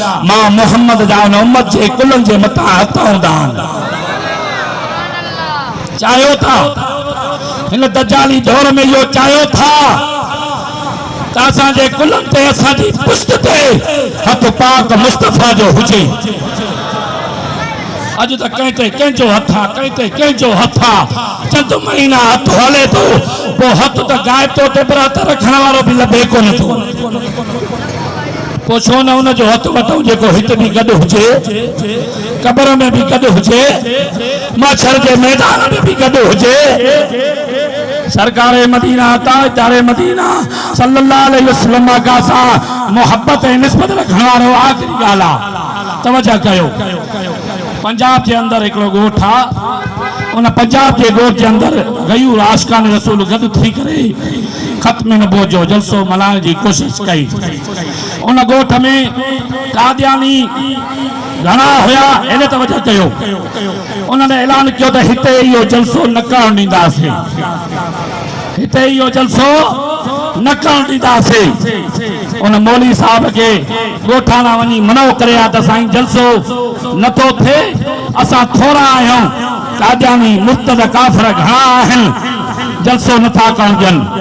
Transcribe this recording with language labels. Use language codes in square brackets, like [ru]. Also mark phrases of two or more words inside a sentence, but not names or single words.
[sd] मां मोहम्मद जा इन उम्मत जे कुलनि जे मथां हथ हूंदा आहिनि। चाहियो था हिन दजाली दौर में इहो चाहियो था त असांजे कुलनि ते असांजी पुश्त ते हथ पाक मुस्तफा जो हुजे। अज तक कहते कंहिंजो हथ आहे, कहते कंहिंजो हथ आहे। चंद महीना हथ हले थो, पोइ हथ त गायब थो थिए, पर हथ रखण वारो बि लभे कोन थो। पोइ छो न उनजो हथ वठूं जेको हिते बि गॾु हुजे, कब्र में बि गॾु हुजे, महशर जे मैदान में बि गॾु हुजे। सरकार मदीना ताजदार मदीना [ar] صلى الله عليه وسلم [sd] का सा मोहब्बत ऐं निस्बत रखण वारो आख़िरी ॻाल्हि आहे। तवजह कयो, पंजाब [ur] کے اندر ایک [sd] गोठ आहे, उन पंजाब के गोठ के अंदर गयूर आशिकान रसूल गॾु थी करे ख़त्म नबूवत जो जलसो मल्हाइण जी कोशिश कई। उन गोठ में कादियानी घणा हुया, इन तवजह कयो, [ur] انہوں نے اعلان کیا [sd] त हिते इहो जलसो न करण ॾींदासीं, हिते इहो जलसो न करण ॾींदासीं। उन मौली साहब के गोठाणा वञी मनो करे आ त साईं जलसो नथो थिए, असां थोरा आहियूं, कादियानी मुर्तद काफ़िर घणा आहिनि, जलसो नथा करण ॾियनि।